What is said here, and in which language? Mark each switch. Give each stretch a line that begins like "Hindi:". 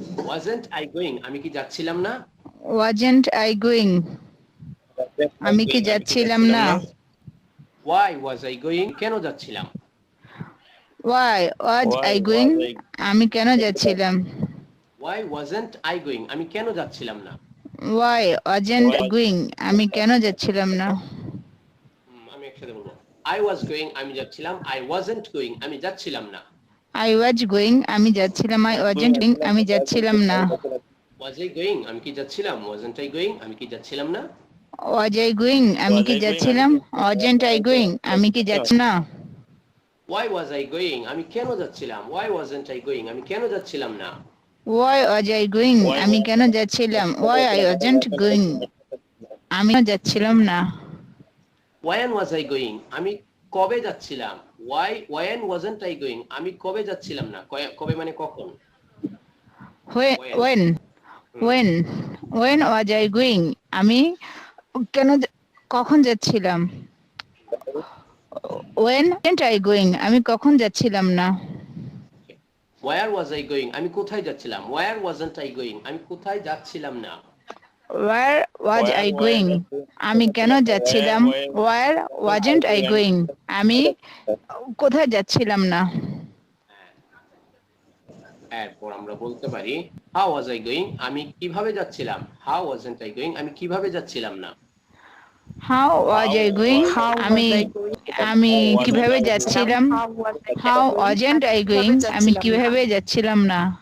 English: Wasn't I going,
Bangla: আমি কি যাচ্ছিলাম না?
English: Wasn't I going,
Bangla: আমি কি যাচ্ছিলাম না?
English: Why was I going,
Bangla: কেন যাচ্ছিলাম?
English: Why was I going,
Bangla: আমি কেন যাচ্ছিলাম?
English: Why wasn't I going,
Bangla: আমি কেন যাচ্ছিলাম না?
English: Why wasn't I going,
Bangla: আমি কেন যাচ্ছিলাম না? আমি একসাথে বলবো।
English: I was going,
Bangla: আমি যাচ্ছিলাম।
English: I wasn't going,
Bangla: আমি যাচ্ছিলাম না।
English: I was going,
Bangla: আমি যাচ্ছিলাম।
English: I wasn't going,
Bangla: আমি যাচ্ছিলাম না।
English: was I going
Bangla: আমি কি যাচ্ছিলাম,
English: wasn't I going
Bangla: আমি কি যাচ্ছিলাম না,
English: was I going
Bangla: আমি কি যাচ্ছিলাম,
English: wasn't I going
Bangla: আমি কি যাচ্ছি না,
English: why was I going
Bangla: আমি কেন যাচ্ছিলাম,
English: why wasn't I going
Bangla: আমি কেন যাচ্ছিলাম না,
English: why was I going
Bangla: আমি কেন যাচ্ছিলাম,
English: why I wasn't going
Bangla: আমি কেন যাচ্ছিলাম না,
English: when was I going
Bangla: আমি কবে যাচ্ছিলাম,
English: when wasn't I going
Bangla: আমি কবে যাচ্ছিলাম না, কবে মানে কখন,
English: when when was I going
Bangla: আমি কেন কখন যাচ্ছিলাম,
English: when wasn't I going
Bangla: আমি কখন যাচ্ছিলাম না,
English: where was I going
Bangla: আমি কোথায় যাচ্ছিলাম,
English: where wasn't I going
Bangla: আমি কোথায় যাচ্ছিলাম না,
English: where was I going
Bangla: আমি কেন যাচ্ছিলাম,
English: where wasn't I going
Bangla: আমি কোথায় যাচ্ছিলাম না, এরপর আমরা বলতে পারি
English: how was I going
Bangla: আমি কিভাবে যাচ্ছিলাম,
English: how wasn't I going
Bangla: আমি কিভাবে যাচ্ছিলাম না,
English: how was I going
Bangla: আমি কিভাবে যাচ্ছিলাম,
English: how wasn't I going
Bangla: আমি কিভাবে যাচ্ছিলাম না,